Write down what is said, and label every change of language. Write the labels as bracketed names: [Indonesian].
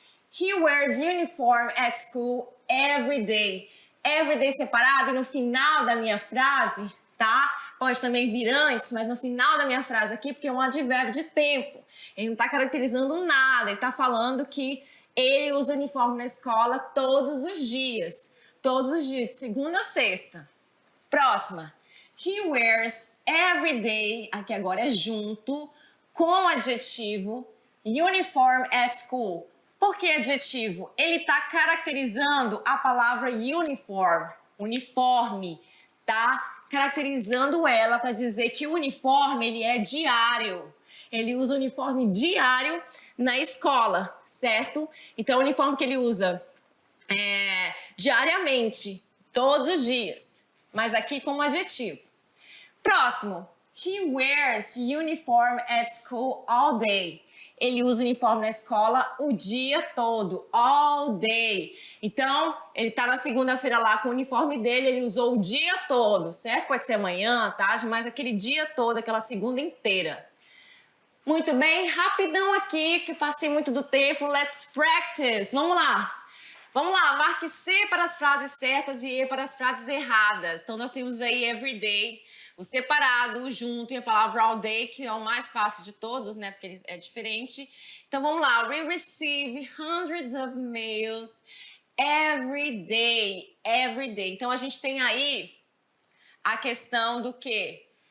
[English] He wears uniform at school every day. [Portuguese] Every day separado e no final da minha frase, tá? Pode também vir antes, mas no final da minha frase aqui, porque é um advérbio de tempo. Ele não está caracterizando nada, ele está falando que ele usa uniforme na escola todos os dias, de segunda a sexta. Próxima. He wears every day, aqui agora é junto, com adjetivo, uniform at school. Por que adjetivo? Ele está caracterizando a palavra uniform, uniforme, tá? Caracterizando ela para dizer que o uniforme ele é diário. Ele usa uniforme diário na escola, certo? Então, o uniforme que ele usa diariamente, todos os dias, mas aqui como adjetivo. Próximo. [English] He wears uniform at school all day. [Portuguese] Ele usa uniforme na escola o dia todo, all day. Então, ele tá na segunda-feira lá com o uniforme dele, ele usou o dia todo, certo? Pode ser amanhã, tarde, mas aquele dia todo, aquela segunda inteira. Muito bem, rapidão aqui, que passei muito do tempo, [English] let's practice. [Portuguese] Vamos lá. Vamos lá, marque C para as frases certas e E para as frases erradas. Então, nós temos aí everyday, o separado, o junto e a palavra all day, que é o mais fácil de todos, né? Porque ele é diferente. Então, vamos lá. [English] We receive hundreds of mails every day. Every day. [Portuguese] Então, a gente tem aí a questão do quê?